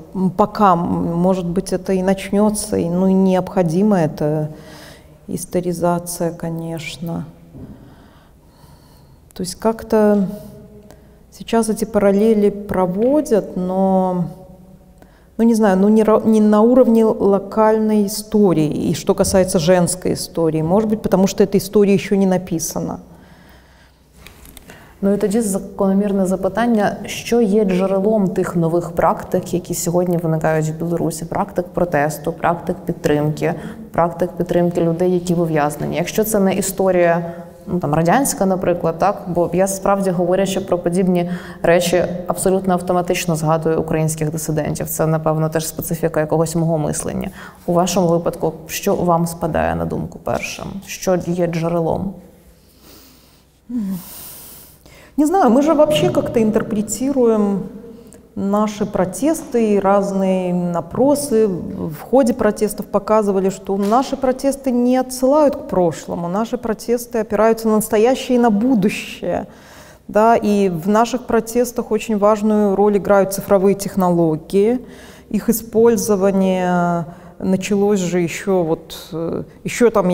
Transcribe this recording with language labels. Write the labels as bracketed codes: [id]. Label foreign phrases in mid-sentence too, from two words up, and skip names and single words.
[ru] Пока, может быть, это и начнется, ну и необходима эта историзация, конечно. То есть как-то сейчас эти параллели проводят, но, ну не знаю, ну не на уровне локальной истории, и что касается женской истории, может быть, потому что эта история еще не написана. [uk] Ну і тоді закономірне запитання, що є джерелом тих нових практик, які сьогодні виникають в Білорусі? Практик протесту, практик підтримки людей, які ув'язнені. Якщо це не історія, ну, там, радянська, наприклад, так? Бо я справді, говорячи про подібні речі, абсолютно автоматично згадую українських дисидентів. Це, напевно, теж специфіка якогось мого мислення. У вашому випадку, що вам спадає на думку першим? Що є джерелом? [ru] Не знаю, мы же вообще как-то интерпретируем наши протесты и разные опросы в ходе протестов показывали, что наши протесты не отсылают к прошлому, наши протесты опираются на настоящее и на будущее. Да, и в наших протестах очень важную роль играют цифровые технологии, их использование началось же еще там, я